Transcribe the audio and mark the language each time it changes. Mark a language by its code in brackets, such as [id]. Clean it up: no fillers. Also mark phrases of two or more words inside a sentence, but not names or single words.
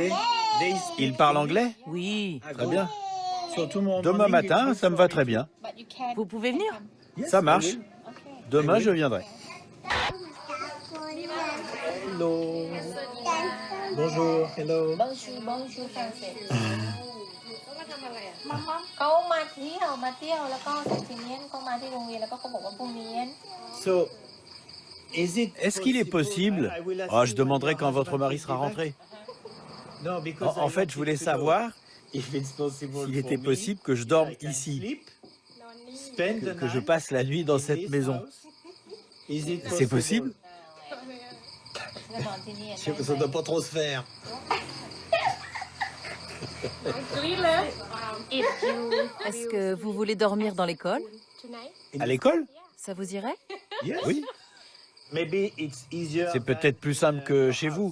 [fr] Il parle anglais? Oui. Très bien. Demain Demain matin, ça me va très bien. Vous pouvez venir? Ça marche. Demain, je viendrai. [en] Hello. Bonjour. Hello. [fr] bonjour français [th] เขามาเที่ยวแล้วก็เซนติเนียนเขามาที่โรงเรียนแล้วก็เขาบอกว่าพรุ่งนี้ [fr] So, Est-ce qu'il est possible... Oh, je demanderai quand votre mari sera rentré. En fait, je voulais savoir s'il était possible que je dorme ici, que je passe la nuit dans cette maison. C'est possible? [th] จะนอนที่นี่ [fr] Ça doit pas trop se faire. Est-ce que vous voulez dormir dans l'école? À l'école? Ça vous irait? Oui. C'est peut-être plus simple que chez vous.